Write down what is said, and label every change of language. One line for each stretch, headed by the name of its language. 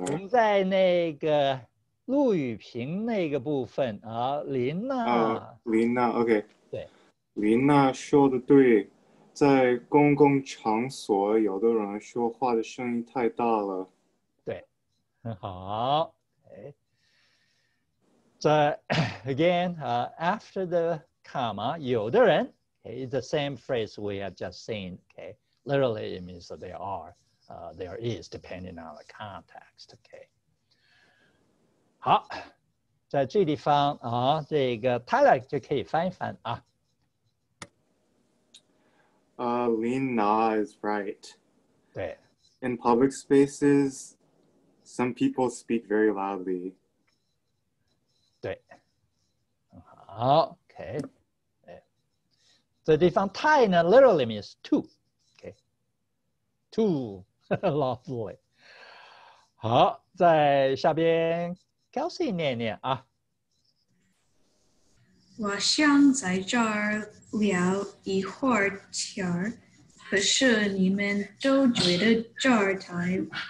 Chinese: 我们在那个陆羽平那个部分啊，林娜。林娜 ，OK。对。林娜说的对，在公共场所，有的人说话的声音太大了。对，很好。Okay.
English: So again, after the comma,
Chinese: 有的人
English: okay, it's the same phrase we have just seen. Okay, literally it means that there are, there is, depending on the context. Okay.
Chinese: 好，在这地方啊，这个 Tyler 就可以翻一翻啊。
English: Lina is right.
Chinese: 对。
English: In public spaces, some people speak very loudly.
Chinese: 对。好 ，OK。这地方太呢
English: literally means too. OK. Too loudly.
Chinese: 好，在下边 Kelsey 念念啊。我想在这儿聊一会儿天儿，可是你们都觉得这儿太